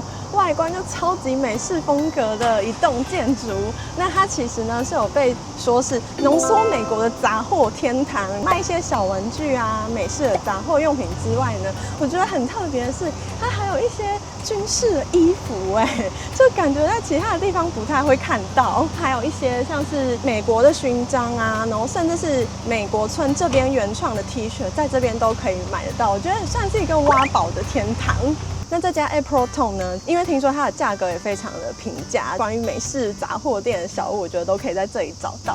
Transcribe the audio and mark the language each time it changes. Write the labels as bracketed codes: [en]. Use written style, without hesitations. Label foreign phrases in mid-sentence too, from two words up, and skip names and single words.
[zh] 外觀就超級美式風格的一棟建築，那它其實呢是有被說是濃縮美國的雜貨天堂，賣一些小玩具啊、美式的雜貨用品之外呢，我覺得很特別的是，它還有一些軍事的衣服，就感覺在其他的地方不太會看到，還有一些像是美國的勳章啊，然後甚至是美國村這邊原創的 T 恤，在這邊都可以買得到，我覺得算是一個挖寶的天堂。那這家 April Tone 呢？因為聽說它的價格也非常的平價，關於美式雜貨店的小物，我覺得都可以在這裡找到。